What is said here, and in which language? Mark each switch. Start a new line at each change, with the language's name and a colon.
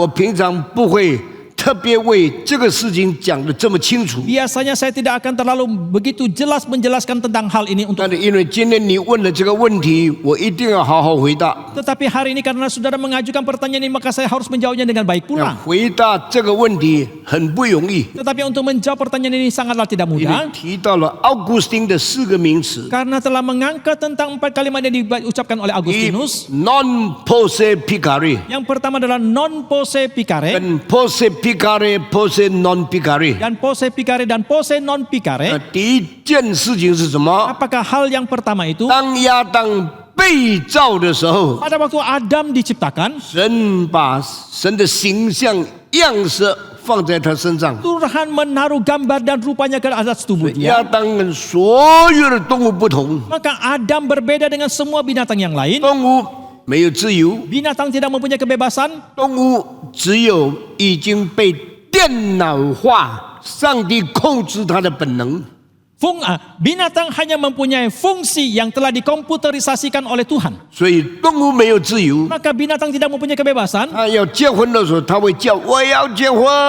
Chinese: 我平常不会特别为这个事情讲得这么清楚，
Indonesian: Biasanya saya tidak akan terlalu begitu jelas menjelaskan tentang hal ini untuk.
Chinese: 但是因为今天你问了这个问题，我一定要好好回答。
Indonesian: Tetapi hari ini karena saudara mengajukan pertanyaan ini, maka saya harus menjawabnya dengan baik
Chinese: 要
Indonesian: pula.
Chinese: 回答这个问题很不容易，
Indonesian: Tetapi untuk menjawab pertanyaan ini sangatlah tidak
Chinese: 因为
Indonesian: mudah,
Chinese: 提到了奥古斯丁的4个名词
Indonesian: karena telah mengangkat tentang 4 kalimat yang diucapkan oleh Agustinus.
Latin: non posse picare，
Indonesian: Yang pertama adalah
Latin: non posse picare, 跟 posse picare posse non picare。 dan posse picare dan posse non
Chinese: 那
Latin: picare.
Chinese: 第一件事情是什么？
Indonesian: Apakah hal yang pertama itu?
Chinese: 当亚当被造的时候，
Indonesian: Pada waktu Adam diciptakan,
Chinese: 神把神的形象样式放在他身上。
Indonesian: Tuhan menaruh gambar dan rupanya ke atas tubuh
Chinese: 亚
Indonesian: dia.
Chinese: 当跟所有的动物不同，
Indonesian: Maka Adam berbeda dengan semua binatang yang lain.
Chinese: 动物没有自由，
Indonesian: Binatang tidak mempunyai kebebasan.
Chinese: 动物只有已经被电脑化，上帝控制它的本能。
Indonesian: Binatang hanya mempunyai fungsi yang telah dikomputerisasikan oleh Tuhan.
Chinese: 所以动物没有自由。
Indonesian: Maka binatang tidak mempunyai kebebasan.
Chinese: 它要结婚的时候，它会叫我要结婚，